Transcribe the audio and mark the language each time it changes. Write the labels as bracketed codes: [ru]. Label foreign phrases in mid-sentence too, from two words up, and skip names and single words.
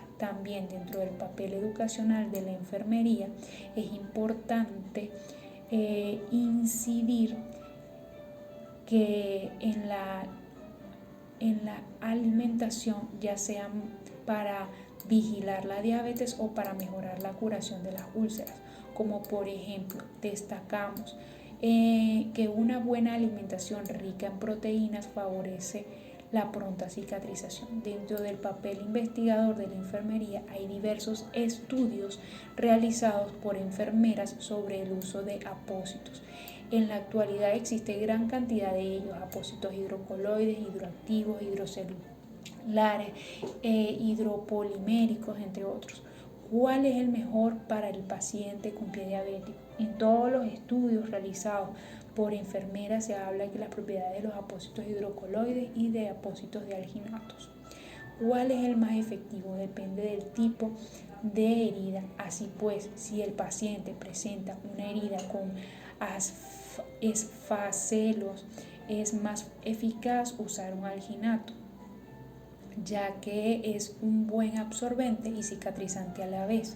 [es] También dentro del papel educacional de la enfermería es importante incidir que en la alimentación, ya sea para vigilar la diabetes o para mejorar la curación de las úlceras, como por ejemplo destacamos que una buena alimentación rica en proteínas favorece la pronta cicatrización. Dentro del papel investigador de la enfermería hay diversos estudios realizados por enfermeras sobre el uso de apósitos. En la actualidad existe gran cantidad de ellos: apósitos hidrocoloides, hidroactivos, hidrocelulares, hidropoliméricos, entre otros. ¿Cuál es el mejor para el paciente con pie diabético? En todos los estudios realizados por enfermeras se habla de las propiedades de los apósitos hidrocoloides y de apósitos de alginatos. ¿Cuál es el más efectivo? Depende del tipo de herida. Así pues, si el paciente presenta una herida con esfacelos, es más eficaz usar un alginato, ya que es un buen absorbente y cicatrizante a la vez.